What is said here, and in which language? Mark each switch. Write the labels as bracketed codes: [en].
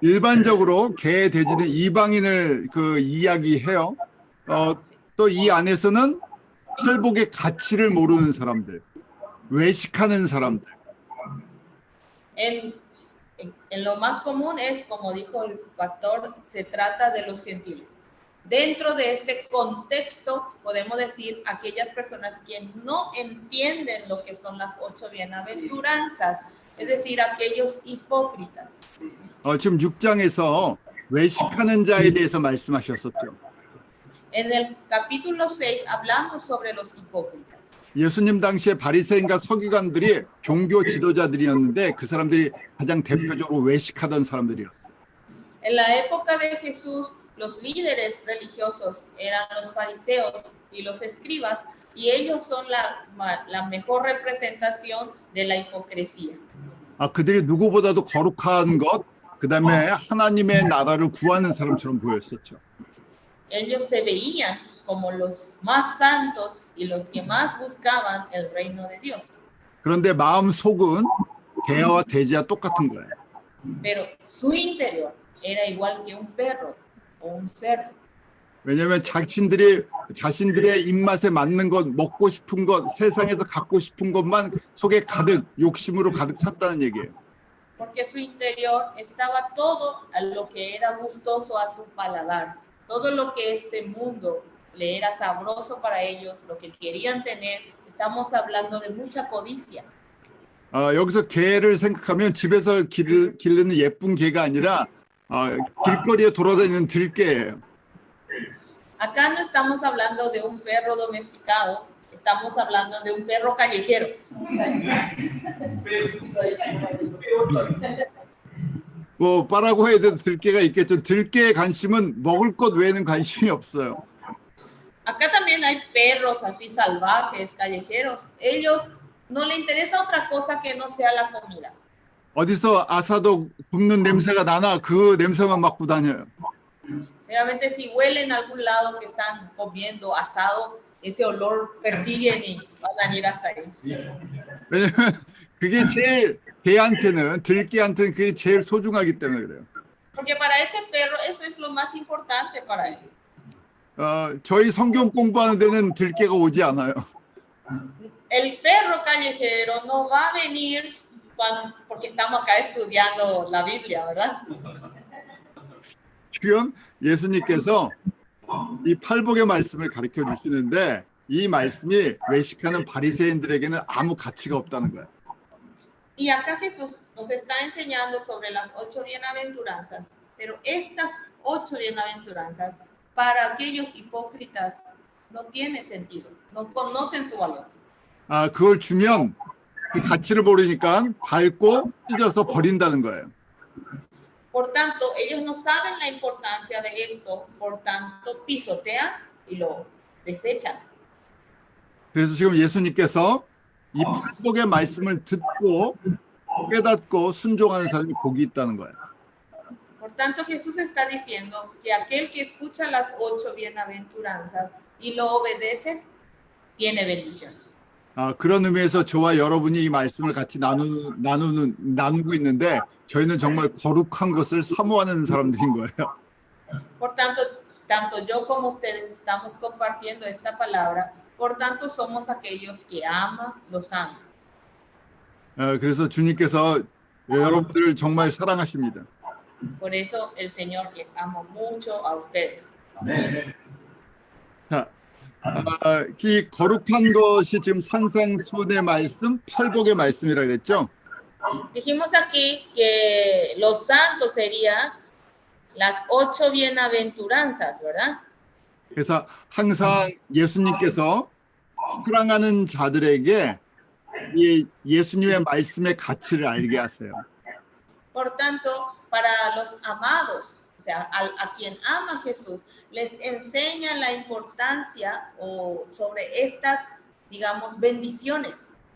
[ko] 일반적으로 개, 돼지는 이방인을 이야기해요. 또 이 안에서는 팔복의 가치를 모르는 사람들, 외식하는 사람들. [es] En lo más común es, como dijo el pastor, se trata de los gentiles. Dentro de este contexto podemos decir aquellas personas que no entienden lo que son las 8 bienaventuranzas, es decir, aquellos hipócritas. [ko] 지금 6장에서 외식하는 자에 대해서 말씀하셨었죠. [es] En el capítulo 6 hablamos sobre los hipócritas. [ko] 예수님 당시에 바리새인과 서기관들이 종교 지도자들이었는데 그 사람들이 가장 대표적으로 외식하던 사람들이었어요. [es] En la época de Jesús, los líderes religiosos eran los fariseos y los escribas, y ellos son la mejor representación de la hipocresía. [ko] 그들이 누구보다도 거룩한 것, 그 다음에 하나님의 나라를 구하는 사람처럼 보였었죠. [es] Ellos se veían como los más santos y los que más buscaban el reino de Dios. [ko] 그런데 마음 속은 개와 돼지와 똑같은 거예요. [es] Pero su interior era igual que un perro o un cerdo. [ko] 왜냐하면 자신들의 입맛에 맞는 것, 먹고 싶은 것, 세상에서 갖고 싶은 것만 속에 가득 욕심으로 가득 찼다는 얘기예요. [es] Porque su interior estaba todo a lo que era gustoso a su paladar. Todo lo que este mundo le era sabroso para ellos, lo que querían tener. Estamos hablando de mucha codicia. [ko] 여기서 개를 생각하면 집에서 기르는 예쁜 개가 아니라 길거리에 돌아다니는 들개예요. [es] Acá no estamos hablando de un perro domesticado, estamos hablando de un perro callejero. [ko] 파라과이에도 들개가 있겠죠. 들개의 관심은 먹을 것 외에는 관심이 없어요. [es] Acá también hay perros así salvajes, callejeros. Ellos no les interesa otra cosa que no sea la comida. [ko] 어디서 아사도 굽는 냄새가 나나 그 냄새만 맡고 다녀요. [es] Seguramente si huelen a algún lado que están comiendo asado, ese olor persiguen y van a ir hasta ahí. [ko] 왜냐면 그게 제일 들개한테는 그게 제일 소중하기 때문에 그래요. [es] Porque para ese perro eso es lo más importante para él. [ko] 저희 성경 공부하는 데는 들개가 오지 않아요. [es] El perro callejero no va a venir porque estamos acá estudiando la Biblia, ¿verdad? [ko] 지금 예수님께서 이 팔복의 말씀을 가르쳐 주시는데 이 말씀이 외식하는 바리새인들에게는 아무 가치가 없다는 거예요. [es] Y acá Jesús nos está enseñando sobre las 8 bienaventuranzas, pero estas 8 bienaventuranzas para aquellos hipócritas no tiene sentido, no conocen su valor. [ko] 그걸 주면 그 가치를 모르니까 밟고 찢어서 버린다는 거예요. [es] Por tanto, ellos no saben la importancia de esto, por tanto pisotean y lo desechan. [ko] 그래서 지금 예수님께서 이 팔복의 말씀을 듣고 깨닫고 순종하는 사람이 복이 있다는 거예요. [es] Por tanto, Jesús está diciendo que aquel que escucha las 8 bienaventuranzas y lo obedece, tiene bendiciones. [ko] 그런 의미에서 저와 여러분이 이 말씀을 같이 나누고 있는데 저희는 정말 거룩한 것을 사모하는 사람들인 거예요. [es] Por tanto, tanto yo como ustedes estamos compartiendo esta palabra, por tanto somos aquellos que aman lo santo. [ko] 그래서 주님께서 여러분들을 정말 사랑하십니다. [es] Por eso el Señor les ama mucho a ustedes. [ko] 자, 이 거룩한 것이 지금 산상수훈의 말씀, 팔복의 말씀이라고 했죠. [es] Dijimos aquí que los santos serían las 8 bienaventuranzas, ¿verdad? [ko] 그래서 항상 예수님께서 사랑하는 자들에게 이 예수님의 말씀의 가치를 알게 하세요. [es] Por tanto, para los amados, o sea, a quien ama Jesús, les enseña la importancia sobre estas, digamos, bendiciones.